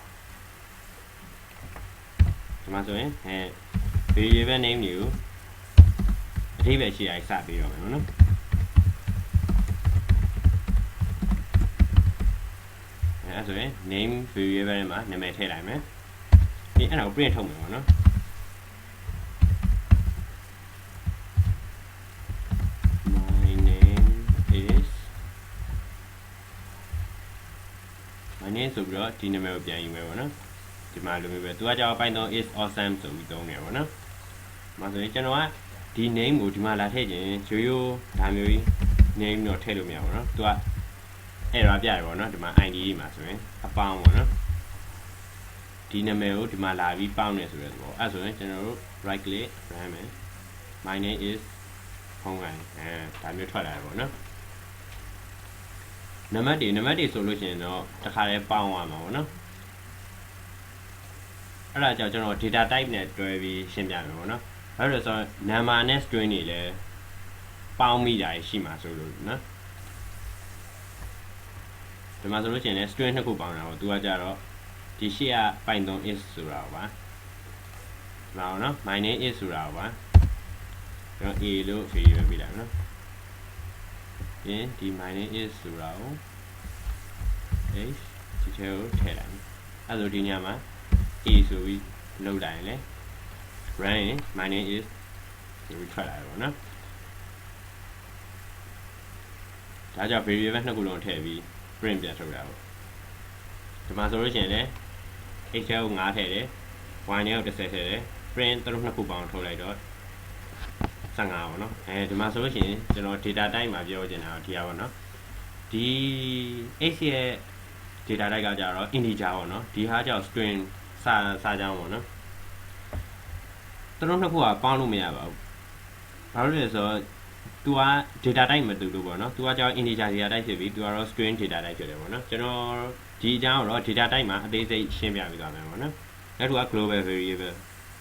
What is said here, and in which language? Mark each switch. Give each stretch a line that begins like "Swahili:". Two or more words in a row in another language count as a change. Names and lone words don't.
Burmese: ဒီမှာဆိုရင်
English: variable name
Burmese: တွေကိုအဓိပ္ပာယ်ရှိအောင်စပြီးတော့မယ်နော်အဲ့ဆိုရင်
English: name variable
Burmese: မှာနာမည်ထည့်လိုက်မယ်ဒီအဲ့ဒါကို print ထုတ်မယ်ပေါ့နော်
English: my name
Burmese: ဆိုပြီးတော့ဒီနာမည်ကိုပြန်ယူမယ်ပေါ့နော်ဒီမှာလိုမျိုးပဲသူကကြောက်
English: Python is awesome
Burmese: ဆိုပြီးသုံးနေပေါ့ နော်မှာဆိုရင်ကျွန်တော်ကဒီ name ကိုဒီမှာလာထည့်ခြင်းရိုးဒါမျိုးကြီး name တော့ထည့်လို့မရဘူးเนาะသူက error ပြတယ်ပေါ့နော်ဒီမှာ id မှာဆိုရင်အပေါင်းပေါ့နော်ဒီနာမည်ကိုဒီမှာလာပြီးပေါင်းနေဆိုတဲ့သဘောအဲ့ဆိုရင်ကျွန်တော်တို့
English: right click run
Burmese: မယ်
English: my name is
Burmese: ဖုန်းကန်ဒါမျိုးထွက်လာတယ်ပေါ့နော် နံပါတ်တွေဆိုလို့ရှိရင်တော့တစ်ခါလေးပေါင်းသွားမှာပေါ့နော်အဲ့ဒါကြောင့်ကျွန်တော်
English: data type
Burmese: နဲ့တွဲပြီးရှင်းပြမယ်ပေါ့နော်အဲ့ဒါဆို number နဲ့ string တွေလည်းပေါင်းမိတာရှိမှာဆိုလို့နော်ဒီမှာဆိုလို့ရှိရင်လည်း string နှစ်ခုပေါင်းတာပေါ့သူကကြတော့ဒီရှေ့က
English: Python is
Burmese: ဆိုတာပါလာအောင်နော်
English: my name is
Burmese: ဆိုတာပါကျွန်တော် a လို့ variable ပေးလိုက်နော် ဒီ
English: my name is
Burmese: ဆိုတာကို h ဒီထဲကိုထည့်လိုက်အဲ့လိုဒီညမှာ a ဆိုပြီးလုပ်လိုက်ရင်လေ
English: run my name is
Burmese: ဆိုပြီးထွက်လာတယ်ပေါ့နော်ဒါကြောင့် variable နှစ်ခုလုံးထည့်ပြီး print ပြန်ထုတ်ရအောင်ဒီမှာဆိုလို့ရှိရင်လည်း x ကို9ထည့်တယ် y နဲ့ကို10ထည့်တယ် print သူတို့နှစ် ခုပေါင်းထုတ်လိုက်တော့15ပေါ့နော်ဒီမှာဆိုလို့ရှိရင်ကျွန်တော်
English: data type
Burmese: မှာပြောချင်တာတော့ဒီဟာပေါ့နော်ဒီ x ရဲ့
English: data type
Burmese: ကကြတော့ integer ပေါ့နော်ဒီဟာကြောင့် string စာကြောင်းပေါ့နော်သူတို့နှစ်ခုကပေါင်းလို့မရပါဘူးဘာလို့လဲဆိုတော့သူက
English: data type
Burmese: မတူလို့ပေါ့နော်သူကကြောင့်
English: integer data type
Burmese: ဖြစ်ပြီးသူကတော့
English: string data type
Burmese: ဖြစ်တယ်ပေါ့နော်ကျွန်တော်ဒီအကြောင်းတော့
English: data type
Burmese: မှာအသေးစိတ်ရှင်းပြပေးသွားမယ်ပေါ့နော်နောက်တစ်ခုက
English: global variable